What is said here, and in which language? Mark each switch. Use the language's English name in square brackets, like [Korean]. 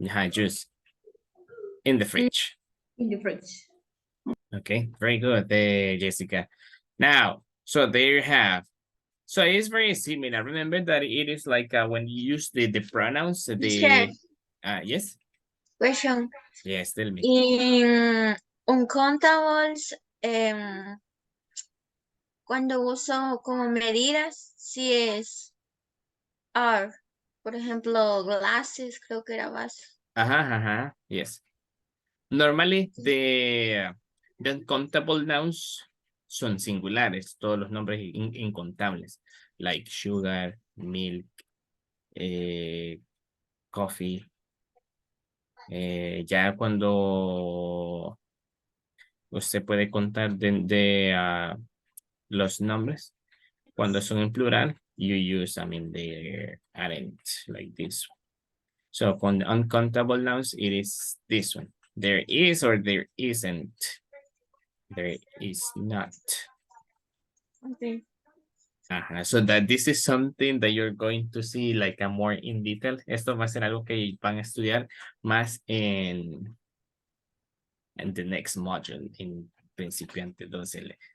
[English] Juice. In the fridge. In the fridge. Okay, very good, Jessica. Now, so there you have. So it's very similar. Remember that it is like when you use the pronouns, yes? Question. Yes, tell me. In uncountables, [Spanish] cuando uso como medidas, si es are. Por ejemplo, glasses, creo que era vaso. [English] Yes. Normally, the uncountable nouns [Spanish] son singulares, todos los nombres incontables, [English] like sugar, milk, coffee. [Spanish] Ya cuando usted puede contar de los nombres, cuando son en plural, [English] you use, the aren't, like this one. So for the uncountable nouns, it is this one. There is or there isn't. There is not. Okay. So that this is something that you're going to see like a more in detail. [Spanish] Esto va a ser algo que van a estudiar más en [English] the next module, [Spanish] in principiante 2L.